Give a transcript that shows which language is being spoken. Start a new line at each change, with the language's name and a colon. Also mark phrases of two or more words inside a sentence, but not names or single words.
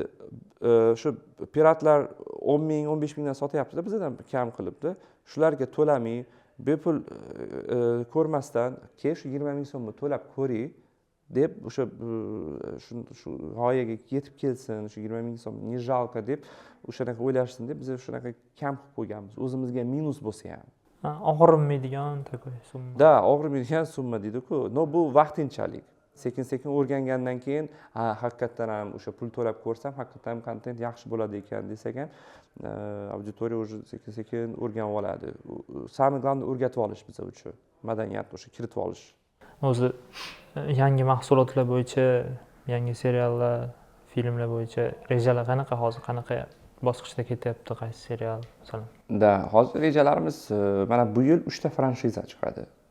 Uzbek: Shu piratlar 10 ming, 15 mingdan sotyapti-da, bizdan kam qilibdi. Shularga to'lamay, bepul ko'rmasdan, keyin shu 20 ming so'mni to'lab ko'ring deb o'sha shu g'oyaga yetib kelsin, shu 20 ming so'm
Russian: не жалко
Uzbek: deb o'shanaqa o'ylashsin deb biz shunaqa kam qilib qo'yganmiz. O'zimizga minus bo'lsa ham. Og'irmaydigan такой summa. Da, og'irmaydigan summa deydi-ku. No, bu vaqtinchalik. Sekin-sekin o'rgangandan keyin, haqiqatan ham o'sha pul to'lab ko'rsam, haqiqatan ham kontent yaxshi bo'ladi ekan desak ham, auditoriya o'zi sekin-sekin o'rganib oladi.
Russian: Самое главное
Uzbek: o'rgatib olish biz uchun. Madaniyatni o'sha kiritib olish. O'zi yangi mahsulotlar bo'yicha, yangi seriallar, filmlar bo'yicha rejalar qanaqa hozir, qanaqa bosqichda ketyapti qaysi serial masalan? Da, hozir rejalarimiz mana bu yil 3 ta franshiza chiqadi.